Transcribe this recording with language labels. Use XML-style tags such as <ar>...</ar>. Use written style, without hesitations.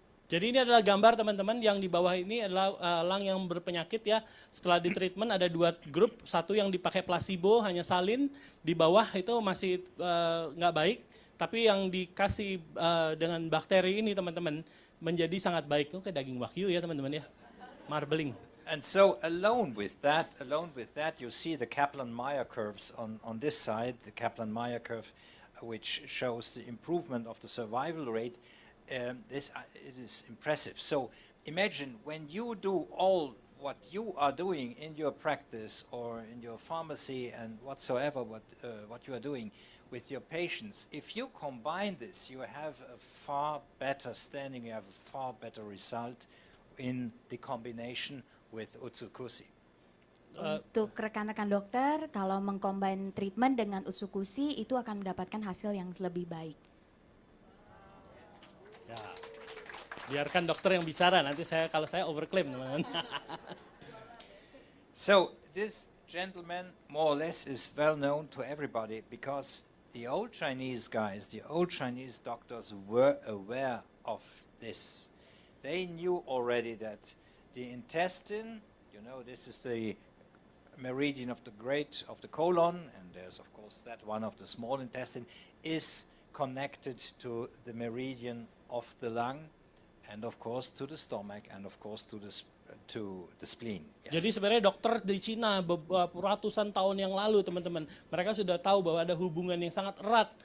<id>Jadi ini adalah gambar, teman-teman, yang di bawah ini adalah elang yang berpenyakit ya. Setelah di treatment ada dua grup, satu yang dipakai placebo hanya salin, di bawah itu masih nggak baik. Tapi yang dikasih dengan bakteri ini, teman-teman, menjadi sangat baik. Oke, daging wagyu ya, teman-teman ya. Marbling.</id> <en>And so alone with that, you see the Kaplan-Meier curves on this side, the Kaplan-Meier curve, which shows the improvement of the survival rate. It is impressive. So imagine when you do all what you are doing in your practice or in your pharmacy and whatsoever what you are doing with your patients, if you combine this, you have a far better standing, you have a far better result in the combination with Utsukushhii.</en> <id>Untuk rekan-rekan dokter, kalau mengcombine treatment dengan Utsukushhii itu akan mendapatkan hasil yang lebih baik. Ya, biarkan dokter yang bicara. Nanti kalau saya overclaim, teman-teman.</id> <en>So this gentleman, more or less, is well known to everybody because the old Chinese guys, the old Chinese doctors were aware of this. They knew already that the intestine, you know, this is the meridian of the colon, and there's of course that one of the small intestine, is connected to the meridian of the lung, and of course to the stomach, and of course to the spleen. Yes.</en> <id>Jadi sebenarnya dokter di Cina beberapa ratusan tahun yang lalu, teman-teman, mereka sudah tahu bahwa ada hubungan yang sangat erat.</id>